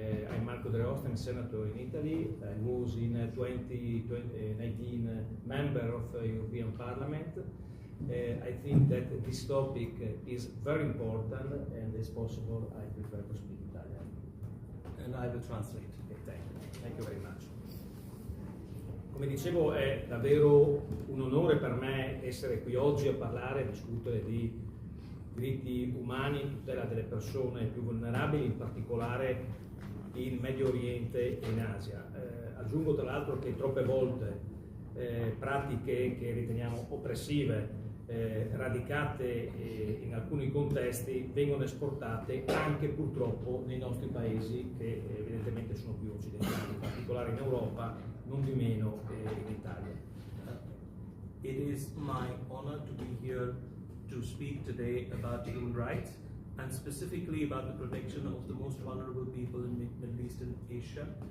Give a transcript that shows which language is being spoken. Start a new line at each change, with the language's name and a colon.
English: I'm Marco Dreosto, I'm a senator in Italy. I was in 2019 member of the European Parliament. I think that this topic is very important, and as possible, I prefer to speak Italian. And I will translate. Okay, thank you very much.
Italian: Come dicevo, è davvero un onore per me essere qui oggi a parlare e discutere di diritti umani, tutela delle persone più vulnerabili, in particolare in Medio Oriente e in Asia. Aggiungo tra l'altro che troppe volte pratiche che riteniamo oppressive, radicate in alcuni contesti, vengono esportate anche purtroppo nei nostri paesi che evidentemente sono più occidentali, in particolare in Europa, non di meno in Italia.
English: It is my honor to be here to speak today about human rights and specifically about the protection of the most vulnerable people in Middle East and Asia.